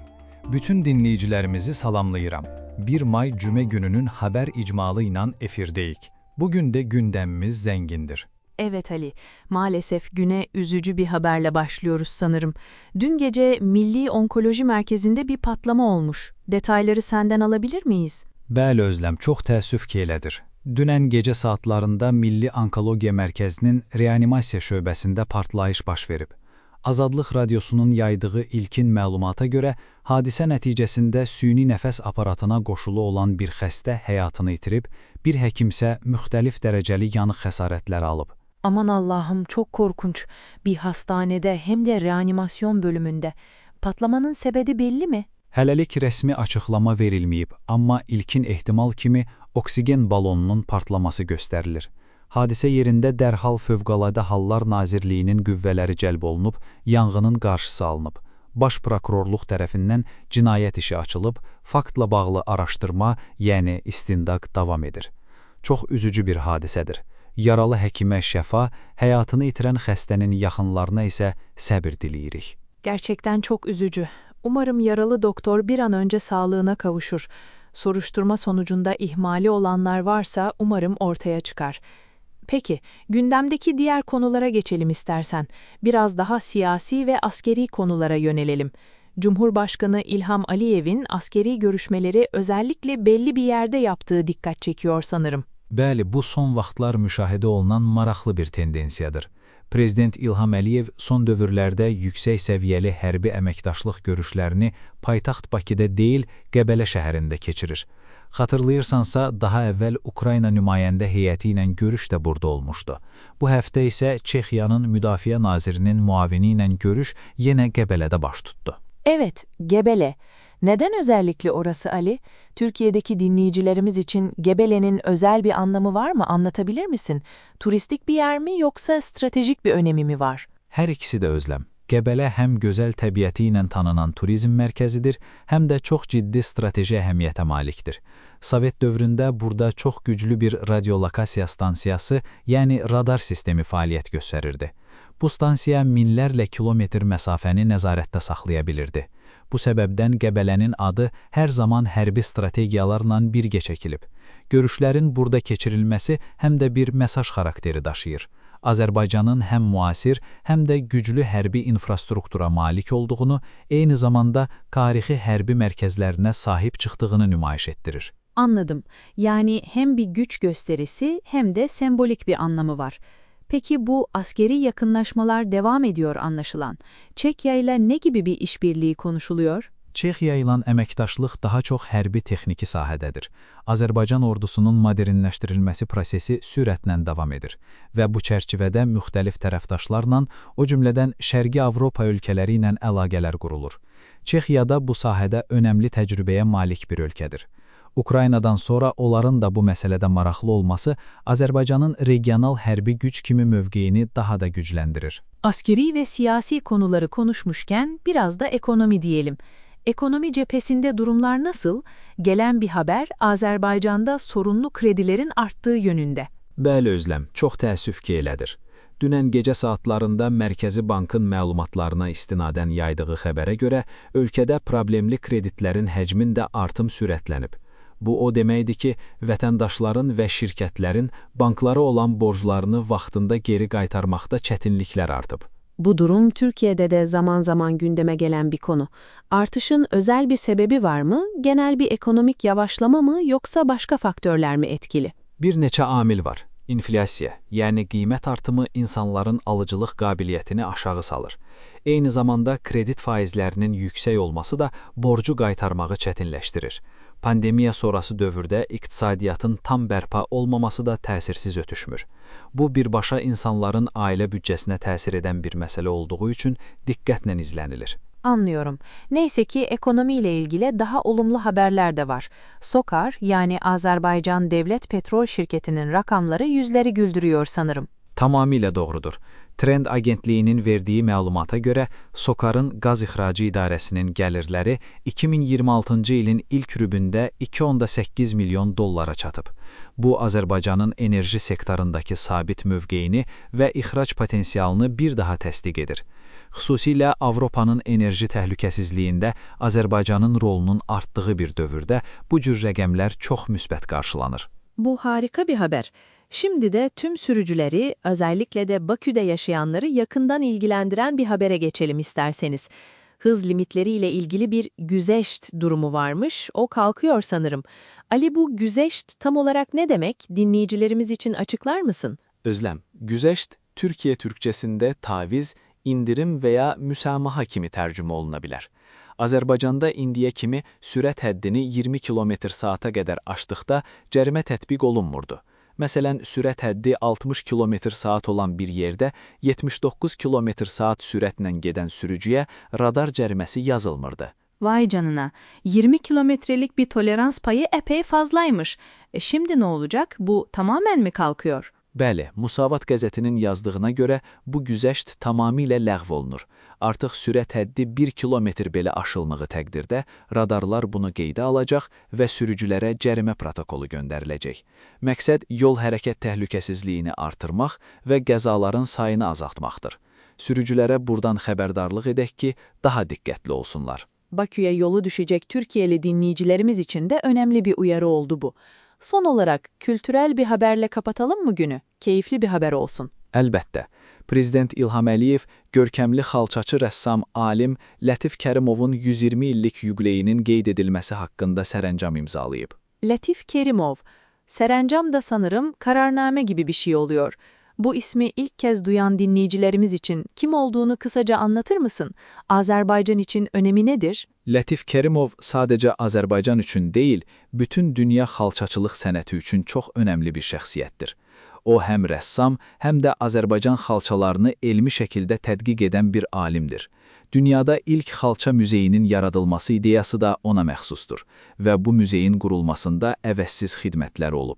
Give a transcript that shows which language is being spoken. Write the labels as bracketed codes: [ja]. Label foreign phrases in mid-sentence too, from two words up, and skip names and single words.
[az] Bütün dinleyicilerimizi salamlayıram. 1 May Cüme gününün haber icmalı inan efirdeyik. [tr] Bugün de gündemimiz zengindir. Evet Ali, maalesef güne üzücü bir haberle başlıyoruz sanırım. Dün gece Milli Onkoloji Merkezi'nde bir patlama olmuş. Detayları senden alabilir miyiz? [az] Bəli Özlem, çox təəssüf ki elədir. Dünən gecə saatlarında Milli Onkologiya Mərkəzinin reanimasiya şöbəsində partlayış baş verib. Azadlıq Radiosunun yaydığı ilkin məlumata görə, hadisə nəticəsində süni nəfəs aparatına qoşulu olan bir xəstə həyatını itirib, bir həkimsə müxtəlif dərəcəli yanıq xəsarətləri alıb. [tr] Aman Allah'ım, çok korkunç. Bir hastanede hem de reanimasyon bölümünde. Patlamanın sebebi belli mi? [az] Hələlik rəsmi açıqlama verilməyib, amma ilkin ehtimal kimi oksigen balonunun partlaması göstərilir. Hadisə yerində dərhal Fövqəladə Hallar Nazirliyinin qüvvələri cəlb olunub, yanğının qarşısı alınıb. Baş prokurorluq tərəfindən cinayət işi açılıb, faktla bağlı araşdırma, yəni istintaq davam edir. Çox üzücü bir hadisədir. Yaralı həkimə şəfa, həyatını itirən xəstənin yaxınlarına isə səbir diləyirik. [tr] Gerçekten çok üzücü. Umarım yaralı doktor bir an önce sağlığına kavuşur. Soruşturma sonucunda ihmali olanlar varsa umarım ortaya çıkar. Peki, gündemdeki diğer konulara geçelim istersen. Biraz daha siyasi ve askeri konulara yönelelim. Cumhurbaşkanı İlham Aliyev'in askeri görüşmeleri özellikle belli bir yerde yaptığı dikkat çekiyor sanırım. [az] Bəli, bu son vaxtlar müşahidə olunan maraqlı bir tendensiyadır. Prezident İlham Əliyev son dövrlərdə yüksək səviyyəli hərbi əməkdaşlıq görüşlərini paytaxt Bakıda deyil, Qəbələ şəhərində keçirir. Xatırlayırsansa, daha əvvəl Ukrayna nümayəndə heyəti ilə görüş də burada olmuşdu. Bu həftə isə Çexiyanın Müdafiə Nazirinin muavini ilə görüş yenə Qəbələdə baş tutdu. [tr] Evet, Gebele. Neden özellikle orası Ali? Türkiye'deki dinleyicilerimiz için Gebele'nin özel bir anlamı var mı? Anlatabilir misin? Turistik bir yer mi yoksa stratejik bir önemi mi var? [az] Hər ikisi də Özlem. Qəbələ həm gözəl təbiəti ilə tanınan turizm mərkəzidir, həm də çox ciddi strateji əhəmiyyətə malikdir. Sovet dövründə burada çox güclü bir radiolokasiya stansiyası, yəni radar sistemi fəaliyyət göstərirdi. Bu stansiya minlərlə kilometr məsafəni nəzarətdə saxlaya bilirdi. Bu səbəbdən Qəbələnin adı hər zaman hərbi strategiyalarla birgə çəkilib. Görüşlərin burada keçirilməsi həm də bir mesaj xarakteri daşıyır. Azərbaycanın həm müasir, həm də güclü hərbi infrastruktura malik olduğunu, eyni zamanda tarixi hərbi mərkəzlərinə sahib çıxdığını nümayiş etdirir. [tr] Anladım. Yani hem bir güç gösterisi hem de sembolik bir anlamı var. Peki bu askeri yakınlaşmalar devam ediyor anlaşılan. Çekya ile ne gibi bir işbirliği konuşuluyor? [az] Çexiya ilə əməkdaşlıq daha çox hərbi texniki sahədədir. Azərbaycan ordusunun modernləşdirilməsi prosesi sürətlə davam edir və bu çərçivədə müxtəlif tərəfdaşlarla, o cümlədən Şərqi Avropa ölkələri ilə əlaqələr qurulur. Çexiyada bu sahədə önəmli təcrübəyə malik bir ölkədir. Ukraynadan sonra onların da bu məsələdə maraqlı olması Azərbaycanın regional hərbi güc kimi mövqeyini daha da gücləndirir. [tr] Askeri ve siyasi konuları konuşmuşken biraz da ekonomi diyelim. Ekonomi cephesinde durumlar nasıl? Gelen bir haber Azerbaycan'da sorunlu kredilerin arttığı yönünde. Bəli Özlem, çox təəssüf ki elədir. Dünən gecə saatlarında Mərkəzi Bankın məlumatlarına istinadən yaydığı xəbərə görə ölkədə problemli kreditlərin həcmində artım sürətlənib. Bu o deməkdir ki, vətəndaşların və şirkətlərin banklara olan borclarını vaxtında geri qaytarmaqda çətinliklər artıb. Bu durum Türkiye'de de zaman zaman gündeme gelen bir konu. Artışın özel bir sebebi var mı? Genel bir ekonomik yavaşlama mı yoksa başka faktörler mi etkili? [az] Bir neçə amil var. İnflyasiya, yəni qiymət artımı insanların alıcılıq qabiliyyətini aşağı salır. Eyni zamanda kredit faizlərinin yüksək olması da borcu qaytarmağı çətinləşdirir. Pandemiya sonrası dövrdə iqtisadiyyatın tam bərpa olmaması da təsirsiz ötüşmür. Bu birbaşa insanların ailə büdcəsinə təsir edən bir məsələ olduğu üçün diqqətlə izlənilir. [tr] Anlıyorum. Neyse ki ekonomiyle ilgili daha olumlu haberler de var. SOKAR yani Azerbaycan Devlet Petrol Şirketi'nin rakamları yüzleri güldürüyor sanırım. [az] Tamamilə doğrudur. Trend Agentliyinin verdiyi məlumata görə, SOCAR-ın Qaz İxracı İdarəsinin gəlirləri 2026-cı ilin ilk rübündə 2,8 milyon dollara çatıb. Bu, Azərbaycanın enerji sektorundakı sabit mövqeyini və ixrac potensialını bir daha təsdiq edir. Xüsusilə Avropanın enerji təhlükəsizliyində Azərbaycanın rolunun artdığı bir dövrdə bu cür rəqəmlər çox müsbət qarşılanır. [tr] Bu harika bir haber. Şimdi de tüm sürücüleri, özellikle de Bakü'de yaşayanları yakından ilgilendiren bir habere geçelim isterseniz. Hız limitleriyle ilgili bir güzeşt durumu varmış, o kalkıyor sanırım. Ali, bu güzeşt tam olarak ne demek? Dinleyicilerimiz için açıklar mısın? [az] Özlem, güzeşt, Türkiye Türkçesinde taviz, indirim veya müsamaha kimi tərcümə oluna bilər. Azərbaycanda indiyə kimi sürət həddini 20 km/saata qədər aşdıqda cərimə tətbiq olunmurdu. Məsələn, sürət həddi 60 km/saat olan bir yerdə 79 km/saat sürətlə gedən sürücüyə radar cəriməsi yazılmırdı. [tr] Vay canına, 20 kilometrelik bir tolerans payı epey fazlaymış. Şimdi ne olacak? Bu tamamen mi kalkıyor? [az] Bəli, Musavat qəzetinin yazdığına görə bu güzəşt tamamilə ləğv olunur. Artıq sürət həddi 1 kilometr belə aşılmağı təqdirdə radarlar bunu qeydə alacaq və sürücülərə cərimə protokolu göndəriləcək. Məqsəd yol hərəkət təhlükəsizliyini artırmaq və qəzaların sayını azaltmaqdır. Sürücülərə buradan xəbərdarlıq edək ki, daha diqqətli olsunlar. [tr] Bakü'ye yolu düşecek Türkiye'li dinleyicilerimiz için de önemli bir uyarı oldu bu. Son olarak kültürel bir haberle kapatalım mı günü? Keyifli bir haber olsun. [az] Əlbəttə, Prezident İlham Əliyev görkəmli xalçaçı rəssam alim Lətif Kərimovun 120 illik yubileyinin qeyd edilməsi haqqında sərəncam imzalayıb. [tr] Lətif Kerimov. Serencam da sanırım kararname gibi bir şey oluyor. Bu ismi ilk kez duyan dinleyicilerimiz için kim olduğunu kısaca anlatır mısın? Azerbaycan için önemi nedir? [az] Lətif Kərimov sadəcə Azərbaycan üçün deyil, bütün dünya xalçaçılıq sənəti üçün çox önəmli bir şəxsiyyətdir. O, həm rəssam, həm də Azərbaycan xalçalarını elmi şəkildə tədqiq edən bir alimdir. Dünyada ilk xalça müzeyinin yaradılması ideyası da ona məxsusdur və bu müzeyin qurulmasında əvəzsiz xidmətləri olub.